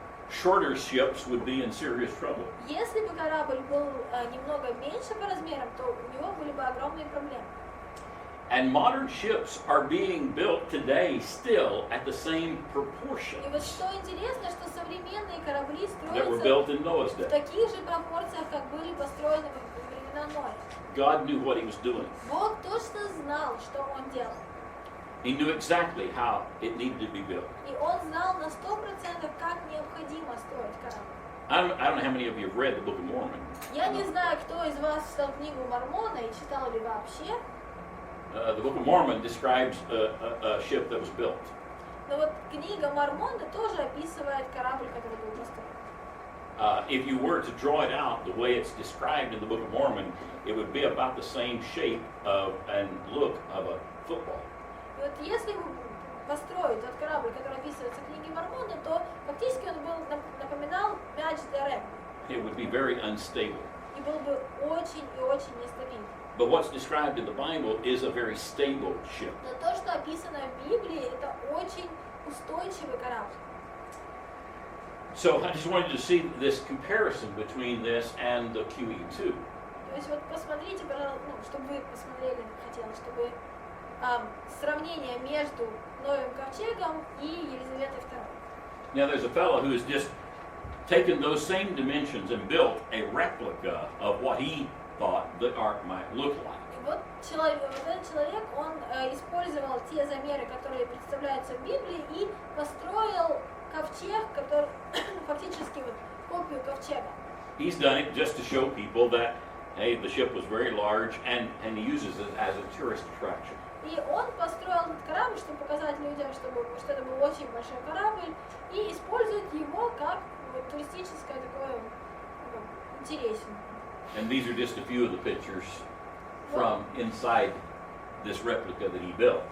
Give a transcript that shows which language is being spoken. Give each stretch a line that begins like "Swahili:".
English: Shorter ships would be in serious trouble.
Russian: Если бы корабль был немного меньше по размерам, то у него были бы огромные проблемы.
English: And modern ships are being built today still at the same proportion
Russian: И вот что интересно, что современные корабли
English: that were
Russian: строятся
English: built in Noah's
Russian: в
English: day.
Russian: таких же пропорциях, как были построены во времена Ноя.
English: God knew what he was doing.
Russian: Бог точно знал, что он делал.
English: He knew exactly how it needed to be built.
Russian: И он знал на 100%, как необходимо строить корабль.
English: I don't know how many of you have read the Book of Mormon.
Russian: Я не знаю, кто из вас читал книгу Мормона и читал ли вообще.
English: The Book of Mormon describes a ship that was built.
Russian: Но вот книга Мормона тоже описывает корабль, который был построен.
English: If you were to draw it out the way it's described in the Book of Mormon, it would be about the same shape of and look of a football.
Russian: И вот если построить тот корабль, который описывается в книге Мормона, то фактически он был, напоминал мяч для регби.
English: It would be very unstable.
Russian: И был бы очень и очень нестабильный.
English: But what's described in the Bible is a very stable ship.
Russian: Но то, что описано в Библии, это очень устойчивый корабль.
English: So I just wanted to see this comparison between this and the QE2.
Russian: То есть вот посмотрите, чтобы вы посмотрели, хотелось, чтобы сравнение между Новым ковчегом и Елизаветой II.
English: Now there's a fellow who has just taken those same dimensions and built a replica of what he thought the ark might look like.
Russian: И вот этот человек, он использовал те замеры, которые представляются в Библии, и построил ковчег, который фактически вот копию ковчега.
English: He's done it just to show people that, hey, the ship was very large, and he uses it as a tourist attraction.
Russian: И он построил этот корабль, чтобы показать людям, что это был очень большой корабль, и использует его как вот, туристическое такое интересное.
English: And these are just a few of the pictures from inside this replica that he built.